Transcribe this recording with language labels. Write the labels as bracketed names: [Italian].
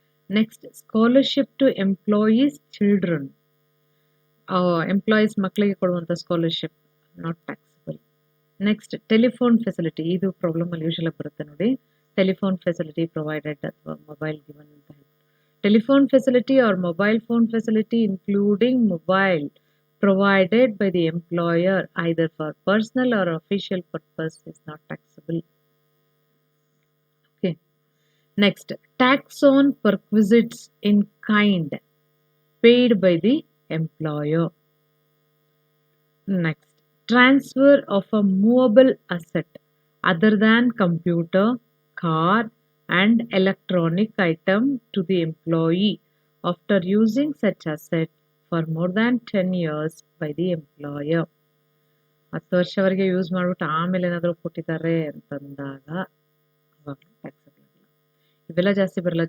[English] Next, scholarship to employees children. Employees [Kannada] ಮಕ್ಕಳಿಗೆ ಕೊಡುವಂಥ [English] Scholarship not taxable. Next, telephone facility. [Kannada] ಇದು ಪ್ರಾಬ್ಲಮಲ್ಲಿ ಯೂಶಲಾಗಿ ಬರುತ್ತೆ ನೋಡಿ, [English] telephone facility provided [Kannada] ಅಥವಾ [English] mobile given [Kannada] ಅಂತ ಹೇಳ್ಬಿಟ್ಟು. [English] Telephone facility or mobile phone facility including mobile provided by the employer either for personal or official purpose is not taxable. Okay. Next, tax on perquisites in kind paid by the employer. Next, transfer of a movable asset other than computer, car and electronic item to the employee after using such asset for more than 10 years by the employer. [Kannada] 10 ವರ್ಷವರೆಗೆ use ಮಾಡಿಬಿಟ್ಟು ಆಮೇಲೆ ಏನಾದರೂ ಕೊಟ್ಟಿದ್ದಾರೆ ಅಂತಂದಾಗ ಅವಾಗ taxable ಆಗಿಲ್ಲ. ಇವೆಲ್ಲ ಜಾಸ್ತಿ ಬರಲ್ಲ.